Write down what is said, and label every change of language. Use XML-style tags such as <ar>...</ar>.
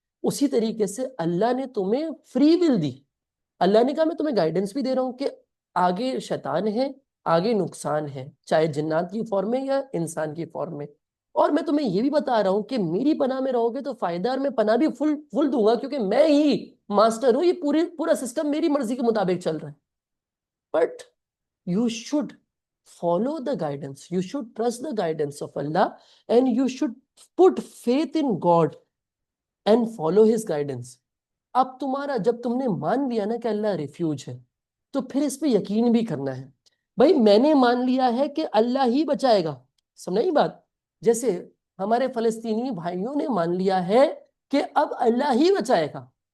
<ur>اسی طریقے سے اللہ نے تمہیں فری ول دی. اللہ نے کہا میں تمہیں گائیڈنس بھی دے رہا ہوں کہ آگے شیطان ہے، آگے نقصان ہے، چاہے جنات کی فارم میں یا انسان کی فارم میں. اور میں تمہیں یہ بھی بتا رہا ہوں کہ میری پناہ میں رہو گے تو فائدہ، اور میں پناہ بھی فل دوں گا کیونکہ میں ہی ماسٹر ہوں. یہ پورا سسٹم میری مرضی کے مطابق چل رہا ہے.</ur> <en>But you should follow the guidance, you should trust the guidance of Allah, and you should put faith in God and follow his guidance.</en> <ur>اب تمہارا جب تم نے مان لیا نا کہ اللہ ریفیوج ہے، تو پھر اس پہ یقین بھی کرنا ہے. بھائی میں نے مان لیا ہے کہ اللہ ہی بچائے گا. سمجھ بات؟ جیسے ہمارے فلسطینی بھائیوں نے مان لیا ہے کہ اب اللہ ہی بچائے گا.</ur>